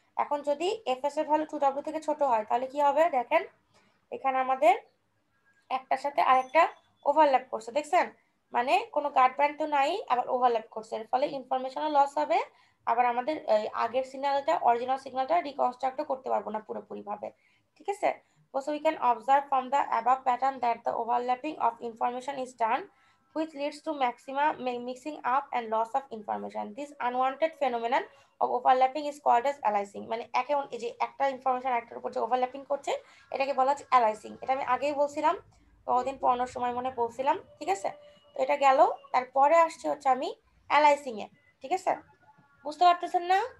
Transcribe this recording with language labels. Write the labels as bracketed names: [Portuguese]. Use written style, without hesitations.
[Bangla] এখন যদি এফএস এর ভ্যালু 2W থেকে ছোট হয় তাহলে কি হবে দেখেন, এখানে আমাদের একটার সাথে আরেকটা ওভারল্যাপ করছে, দেখছেন, মানে কোনো গার্ড ব্যান্ড তো নাই, আবার ওভারল্যাপ করছে, এর ফলে ইনফরমেশনও লস হবে, আবার আমাদের আগের সিগন্যালটা অরিজিনাল সিগন্যালটা রিকনস্ট্রাক্টও করতে পারবো না পুরোপুরি ভাবে, ঠিক আছে। [English] So we can observe from the above pattern that the overlapping of information is done, which leads to maximum mixing up and loss of information. This unwanted phenomenon of overlapping is called as aliasing, [Bangla] মানে একে এই যে একটা information একটার উপর যে overlapping করছে এটাকে বলা হচ্ছে অ্যালাইসিং। এটা আমি আগেই বলছিলাম, কদিন পড়ানোর সময় মনে বলছিলাম, ঠিক আছে। তো এটা গেল, তারপরে আসছে হচ্ছে আমি অ্যালাইসিং এ, ঠিক আছে, বুঝতে পারতেছেন না?